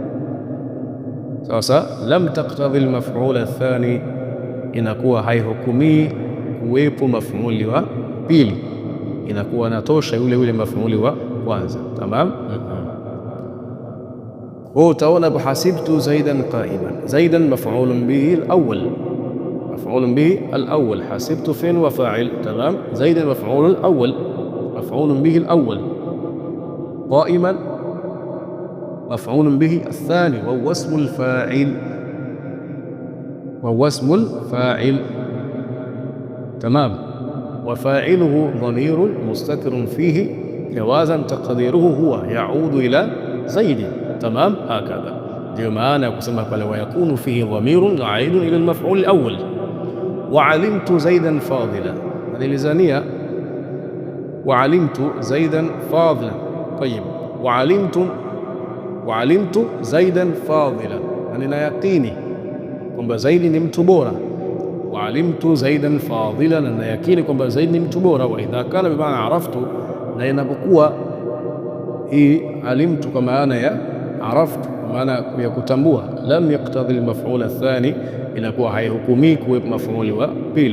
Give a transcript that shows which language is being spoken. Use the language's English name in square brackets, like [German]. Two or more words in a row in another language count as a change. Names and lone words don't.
[Swahili] Sasa [Arabic] لم تقتض المفعول الثاني, [Swahili] inakuwa haihukumii kuwepo maf'uli wa pili, inakuwa natosha yule maf'uli wa kwanza. Tamam. [Arabic] Utaona حسبت زيدا قائما، زيدا مفعول به الأول، مفعول به الأول, maf'ulun bihi al-awwal. حسبت فعل وفاعل. تمام. زيدا مفعول الأول، مفعول به الأول. قائما مفعول به الثاني وهو اسم الفاعل، وهو اسم الفاعل. تمام. وفاعله ضمير مستتر فيه جوازا تقديره هو يعود إلى زيد. تمام. هكذا [Swahili] ndio maana ya kusema pale [Arabic] ويكون فيه ضمير عائد إلى المفعول الأول. وعلمت زيدا فاضلا، nilizania وعلمت زيدا فاضلا. طيب، وعلمت زيدا فاضلا, [Swahili] na nina yaqini kwamba Zaidi ni mtu bora. [Arabic] وعلمت زيدا فاضلا, [Swahili] na nina yaqini kwamba Zaidi ni mtu bora. [Arabic] وإذا كان بمعنى عرفت, [Swahili] na inapokuwa hii alimtu kwa maana ya araftu, kwa maana ya kutambua, [Arabic] لم يقتض المفعول الثاني, [Swahili] inakuwa haihukumii kuwepo maf'uli wa pili.